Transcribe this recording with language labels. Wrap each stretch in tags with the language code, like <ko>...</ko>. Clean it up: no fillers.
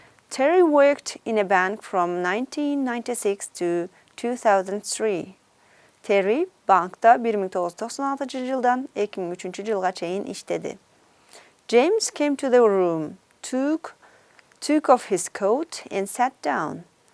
<en>Terry worked in a bank from 1996 to 2003.</en> <ky>Terry bankta 1996 жылдан 2003 жылга чейин иштеди.</ky> <en>James came to the room, took off his coat and sat down.</en>